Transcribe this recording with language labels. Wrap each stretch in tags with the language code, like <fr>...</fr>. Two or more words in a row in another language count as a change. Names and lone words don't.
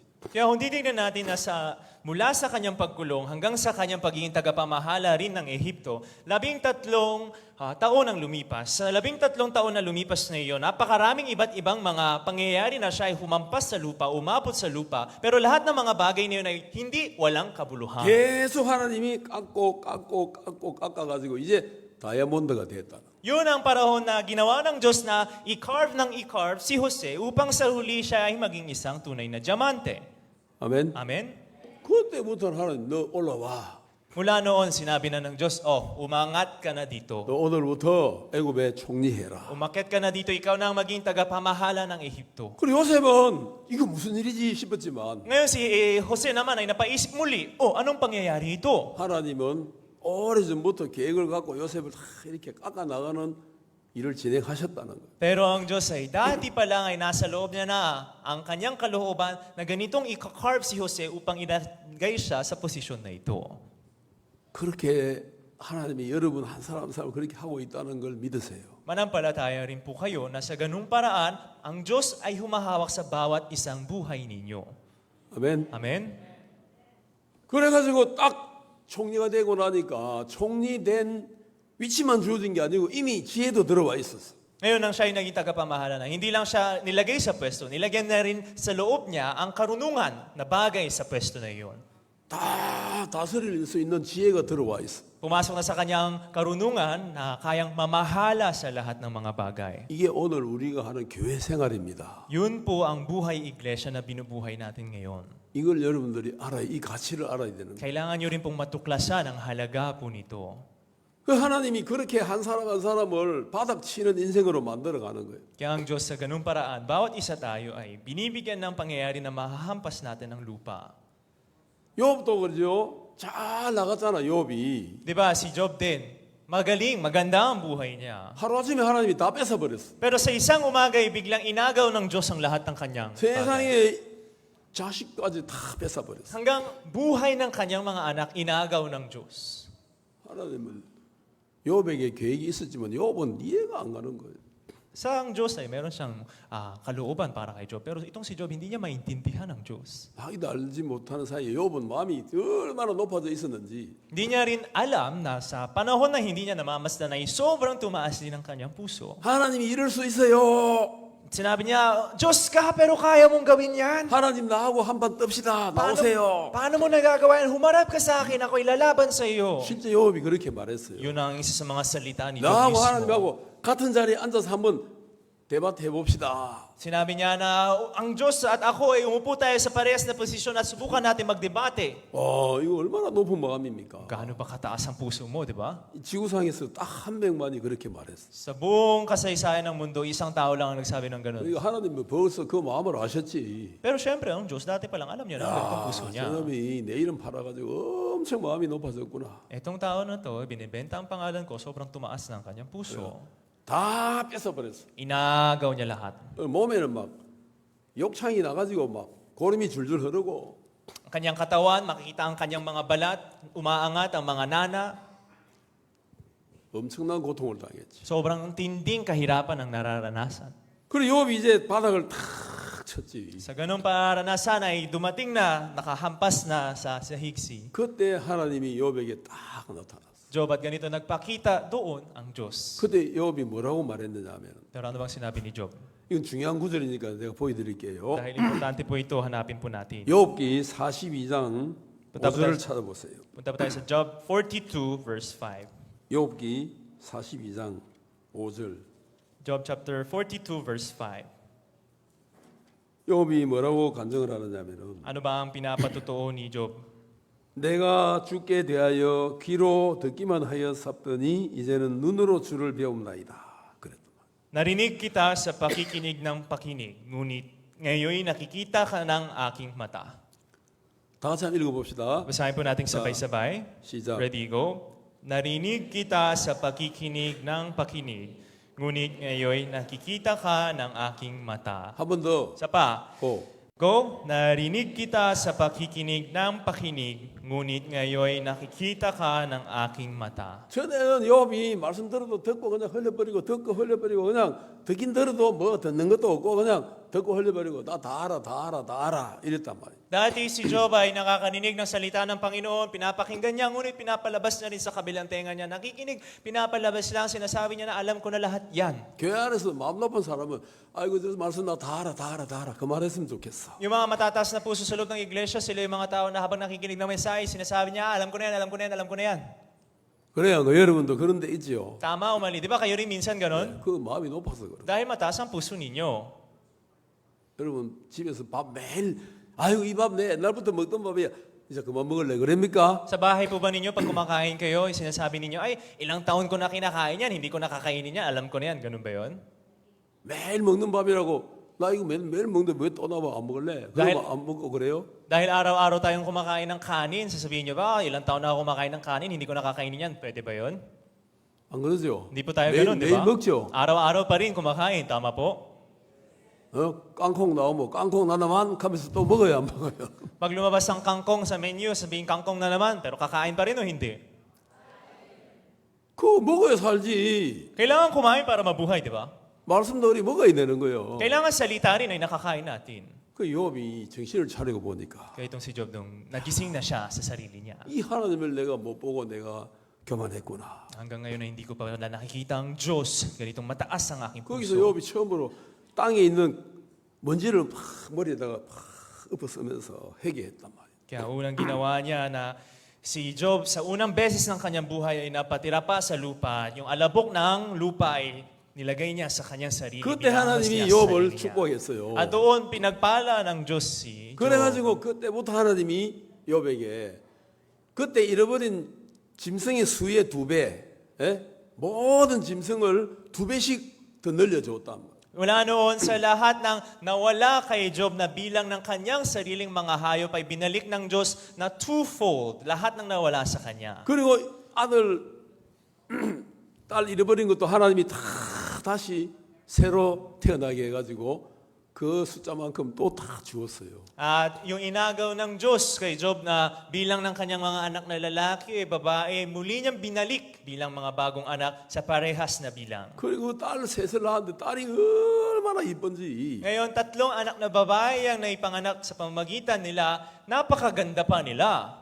<tl>Kaya kung titignan natin na mula sa kanyang pagkulong hanggang sa kanyang pagiging tagapamahala rin ng Ehipto, 13 taon ang lumipas. Sa 13 taon na lumipas na iyon, napakaraming iba't ibang mga pangyayari na siya ay humampas sa lupa, umabot sa lupa. Pero lahat ng mga bagay na yun ay hindi walang kabuluhan.</tl> <ko>계속 하나님이 깎아가지고 이제 다이아몬드가 됐다.</ko> <tl>Yun ang panahon na ginawa ng Diyos na i-carve si Jose upang sa huli siya ay maging isang tunay na diamante.</tl> <ko>아멘.</ko> <tl>Amen?</tl> <ko>그때부터는 하나님 너 올라와.</ko> <tl>Mula noon, sinabi na ng Diyos, umangat ka na dito.</tl> <ko>너 오늘부터 애굽의 총리해라.</ko> <tl>Umakyat ka na dito, ikaw na ang maging tagapamahala ng Ehipto.</tl> <ko>그리고 요셉은 이거 무슨 일이지 싶었지만</ko> <tl>Ngayon si Jose naman ay napaisip muli, anong pangyayari ito?</tl> <ko>하나님은 오래전부터 계획을 갖고 요셉을 다 이렇게 깎아 나가는 일을 진행하셨다는 거예요.</ko> <tl>Pero ang Diyos ay dati pa lang ay nasa loob niya na ang kanyang kalooban na ganitong ikakarve si Jose upang ilagay siya sa posisyon na ito.</tl> <ko>그렇게 하나님이 여러분 한 사람 한 사람 그렇게 하고 있다는 걸 믿으세요.</ko> <tl>Manampalataya rin po kayo na sa ganung paraan, ang Diyos ay humahawak sa bawat isang buhay ninyo.</tl> <ko>아멘.</ko> <tl>Amen?</tl> <ko>그래가지고 딱 총리가 되고 나니까 총리된 위치만 주어진 게 아니고 이미 지혜도 들어와 있었어.</ko> <tl>Ngayon nang siya ay naging tagapamahala na, hindi lang siya nilagay sa pwesto, nilagyan na rin sa loob niya ang karunungan na bagay sa pwesto na iyon.</tl> <ko>다 다스릴 수 있는 지혜가 들어와 있어.</ko> <tl>Pumasok na sa kanyang karunungan na kayang mamahala sa lahat ng mga bagay.</tl> <ko>이게 오늘 우리가 하는 교회 생활입니다.</ko> <tl>Yun po ang buhay iglesia na binubuhay natin ngayon.</tl> <ko>이걸 여러분들이 알아야 이 가치를 알아야 되는 거예요.</ko> <tl>Kailangan nyo rin pong matuklasan ang halaga po nito.</tl> <ko>그 하나님이 그렇게 한 사람 한 사람을 바닥치는 인생으로 만들어 가는 거예요.</ko> <tl>Kaya ang Diyos sa ganung paraan, bawat isa tayo ay binibigyan ng pangyayari na mahahampas natin ng lupa.</tl> <ko>욥도 그러죠. 잘 나갔잖아, 욥이.</ko> <tl>Di ba, si Job din, magaling, maganda ang buhay niya.</tl> <ko>하루아침에 하나님이 다 뺏어버렸어.</ko> <tl>Pero sa isang umaga ay biglang inagaw ng Diyos ang lahat ng kanyang bagay.</tl> <ko>세상에 자식까지 다 뺏어버렸어.</ko> <tl>Hanggang buhay ng kanyang mga anak, inagaw ng Diyos.</tl> <ko>하나님은 욥에게 계획이 있었지만 욥은 이해가 안 가는 거예요.</ko> <tl>Sa ang Diyos ay meron siyang kalooban para kay Job. Pero itong si Job, hindi niya maintindihan ang Diyos.</tl> <ko>자기도 알지 못하는 사이에 욥은 마음이 얼마나 높아져 있었는지</ko> <tl>Hindi niya rin alam na sa panahon na hindi niya namamasdan ay sobrang tumaas din ang kanyang puso.</tl> <ko>하나님이 이럴 수 있어요.</ko> <tl>Sinabi niya, Diyos ka, pero kaya mong gawin yan.</tl> <ko>하나님 나하고 한판 뜹시다. 나오세요.</ko> <tl>Paano mo nagagawa yan? Humarap ka sa akin, ako ilalaban sa iyo.</tl> <ko>실제 욥이 그렇게 말했어요.</ko> <tl>Yun ang isa sa mga salita ni Job</tl> <ko>나하고</ko> <tl>mismo.</tl> <ko>하나님하고 같은 자리에 앉아서 한번 대화해 봅시다.</ko> <tl>Sinabi niya na ang Diyos at ako ay umupo tayo sa parehas na posisyon at subukan natin magdebate.</tl> <ko>이거 얼마나 높은 마음입니까?</ko> <tl>Gaano ba kataas ang puso mo, di ba?</tl> <ko>이 지구상에서 딱 한 명만이 그렇게 말했어.</ko> <tl>Sa buong kasaysayan ng mundo, isang tao lang ang nagsabi ng ganun.</tl> <ko>이거 하나님은 벌써 그 마음을 아셨지.</ko> <tl>Pero syempre, ang Diyos dati pa lang alam niya na ang ganitong puso niya.</tl> <ko>저놈이 내 이름 팔아가지고 엄청 마음이 높아졌구나.</ko> <tl>Etong tao na to, binibenta ang pangalan ko, sobrang tumaas ng kanyang puso.</tl> <ko>다 뺏어버렸어.</ko> <tl>Inagaw niya lahat.</tl> <ko>몸에는 막 욕창이 나가지고 막 고름이 줄줄 흐르고</ko> <tl>Ang kanyang katawan, makikita ang kanyang mga balat, umaangat ang mga nana.</tl> <ko>엄청난 고통을 당했지.</ko> <tl>Sobrang tinding kahirapan ang nararanasan.</tl> <ko>그리고 욥이 이제 바닥을 탁 쳤지.</ko> <tl>Sa ganung paranasan ay dumating na, nakahampas na sa higsi.</tl> <ko>그때 하나님이 욥에게 딱 나타났어.</ko> <tl>Job, at ganito nagpakita doon ang Diyos.</tl> <ko>그때 욥이 뭐라고 말했느냐면</ko> <tl>Pero ano bang sinabi ni Job?</tl> <ko>이건 중요한 구절이니까 내가 보여드릴게요.</ko> <tl>Dahil importante po ito, hanapin po natin.</tl> <ko>욥기 42장</ko> <tl>Punta</tl> <ko>5절을 찾아보세요.</ko> <tl>Punta pa tayo sa Job 42 verse 5.</tl> <ko>욥기 42장 5절.</ko> <en>Job chapter 42 verse 5.</en> <ko>욥이 뭐라고 간증을 하느냐면은</ko> <tl>Ano ba ang pinapatotoo ni Job?</tl> <ko>내가 주께 대하여 귀로 듣기만 하여 삽더니 이제는 눈으로 주를 배움나이다. 그랬더만.</ko> <tl>Narinig kita sa pakikinig ng pakinig, ngunit ngayon nakikita ka ng aking mata.</tl> <ko>다 같이 한번 읽어봅시다.</ko> <tl>Basahin po natin sabay-sabay.</tl> <ko>시작.</ko> <en>Ready, go.</en> <tl>Narinig kita sa pakikinig ng pakinig, ngunit ngayon nakikita ka ng aking mata.</tl> <ko>한 번 더.</ko> <tl>Isa pa.</tl> <ko>고.</ko> <en>Go.</en> <tl>Narinig kita sa pakikinig ng pakinig, ngunit ngayon nakikita ka ng aking mata.</tl> <ko>전에는 욥이 말씀 들어도 듣고 그냥 흘려버리고 듣고 흘려버리고 그냥 듣긴 들어도 뭐 듣는 것도 없고 그냥 듣고 흘려버리고 나 다 알아 다 알아 다 알아 이랬단 말이야.</ko> <tl>Dati si Job ay nakakaninig ng salita ng Panginoon, pinapakinggan niya, ngunit pinapalabas na rin sa kabilang tenga niya. Nakikinig, pinapalabas lang, sinasabi niya na alam ko na lahat yan.</tl> <ko>교회 안에서 마음 높은 사람은 아이고 저 말씀 나 다 알아 다 알아 다 알아 그 말했으면 좋겠어.</ko> <tl>Yung mga matataas na puso sa loob ng iglesia, sila yung mga tao na habang nakikinig ng mensahe, sinasabi niya, alam ko na yan, alam ko na yan, alam ko na yan.</tl> <ko>그래야 여러분도 그런 데 있지요.</ko> <tl>Tama o mali? Di ba kayo rin minsan ganon?</tl> <ko>그 마음이 높아서 그래.</ko> <tl>Dahil mataas ang puso ninyo.</tl> <ko>여러분 집에서 밥 매일 아이고 이 밥 내 옛날부터 먹던 밥이야. 이제 그만 먹을래 그럽니까?</ko> <tl>Sa bahay po ba ninyo, pag kumakain kayo, sinasabi ninyo, ay, ilang taon ko na kinakain yan, hindi ko nakakainin yan, alam ko na yan, ganun ba yun?</tl> <ko>매일 먹는 밥이라고 나 이거 매일 먹는데 왜 또 나와 안 먹을래? 그러면 안 먹고 그래요?</ko> <tl>Dahil araw-araw tayong kumakain ng kanin, sasabihin nyo ba, ilang taon na ako kumakain ng kanin, hindi ko nakakainin yan, pwede ba yun?</tl> <ko>안 그러죠?</ko> <tl>Hindi po tayo</tl> <ko>매일,</ko> <tl>ganun, di</tl> <ko>매일</ko> <tl>ba?</tl> <ko>먹죠.</ko> <tl>Araw-araw pa rin kumakain, tama po?</tl> <ko>깡콩 나오면 깡콩 나나만 하면서 또 먹어야 안 먹어요.</ko> <tl>Pag lumabas ang kangkong sa menu, sabihin kangkong na naman, pero kakain pa rin o hindi?</tl> <ko>그거 먹어야 살지.</ko> <tl>Kailangan kumain para mabuhay, di ba?</tl> <ko>말씀도 우리 먹어야 되는 거예요.</ko> <tl>Kailangan salita rin ay nakakain natin.</tl> <ko>그 욥이 정신을 차리고 보니까</ko> <tl>Kaya itong si Job, nung nagising na siya sa sarili niya.</tl> <ko>이 하나님을 내가 못 보고 내가 교만했구나.</ko> <tl>Hanggang ngayon ay hindi ko pa nakikita ang Diyos. Ganitong mataas ang aking</tl> <ko>거기서</ko> <tl>puso.</tl> <ko>욥이 처음으로 땅에 있는 먼지를 막 머리에다가 막 엎어쓰면서 회개했단 말이에요.</ko> <tl>Kaya unang ginawa niya na si Job sa unang beses ng kanyang buhay ay napatira pa sa lupa. Yung alabok ng lupa ay nilagay niya sa kanyang sarili.</tl> <ko>그때</ko> <tl>binahas</tl> <ko>하나님이</ko> <tl>niya sa</tl> <ko>욥을</ko> <tl>sarili niya.</tl> <ko>축복했어요.</ko> <tl>At doon pinagpala ng Diyos si Job.</tl> <ko>그래가지고 그때부터 하나님이 욥에게 그때 잃어버린 짐승의 수의 2배, 모든 짐승을 2배씩 더 늘려줬단 말이에요.</ko> <tl>Mula noon sa lahat ng nawala kay Job na bilang ng kanyang sariling mga hayop ay binalik ng Diyos na twofold, lahat ng nawala sa kanya.</tl> <ko>그리고 아들, 딸 잃어버린 것도 하나님이 다 다시 새로 태어나게 해가지고 그 숫자만큼 또 다 주었어요.</ko> <tl>At yung inagaw ng Diyos kay Job na bilang ng kanyang mga anak na lalaki, babae, muli niyang binalik bilang mga bagong anak sa parehas na bilang.</tl> <ko>그리고 딸 셋을 낳았는데 딸이 얼마나 이쁜지.</ko> <tl>Ngayon, 3 anak na babae ang naipanganak sa pamamagitan nila, napakaganda pa nila.</tl>